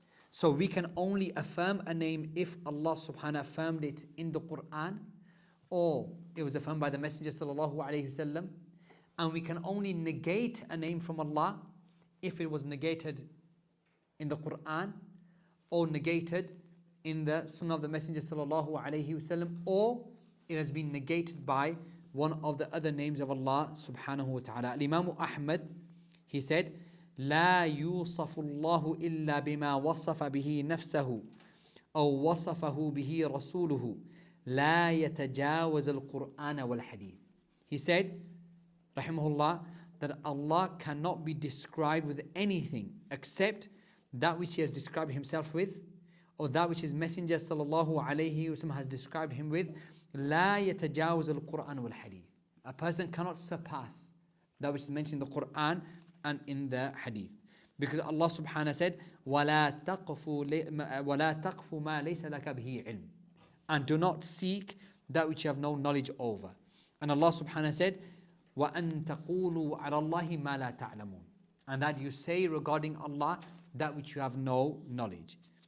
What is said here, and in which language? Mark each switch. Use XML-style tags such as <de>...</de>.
<en>So we can only affirm a name if Allah subhanahu affirmed it in the Qur'an or it was affirmed by the Messenger sallallahu alayhi wasallam, and we can only negate a name from Allah if it was negated in the Qur'an or negated in the Sunnah of the Messenger sallallahu alayhi wasallam, or it has been negated by one of the other names of Allah subhanahu wa ta'ala. Imam Ahmad, he said,</en> <ar>لا يوصف الله إلا بما وصف به نفسه أو وصفه به رسوله لا يتجاوز القرآن والحديث.</ar> <en>He said, rahimahullah, that Allah cannot be described with anything except that which He has described Himself with, or that which His Messenger sallallahu alayhi wasallam has described Him with.</en> <ar>لا يتجاوز القرآن والحديث.</ar> <en>A person cannot surpass that which is mentioned in the Quran and in the Hadith, because Allah subhanahu said,</en> <ar>وَلَا تَقْفُ مَا لَيْسَ لَكَ بِهِ عِلْمٍ,</ar> <en>and do not seek that which you have no knowledge over. And Allah subhanahu said,</en> <ar>وَأَن تَقُولُوا عَلَى اللَّهِ مَا لَا تَعْلَمُونَ,</ar> <en>and that you say regarding Allah that which you have no knowledge.</en>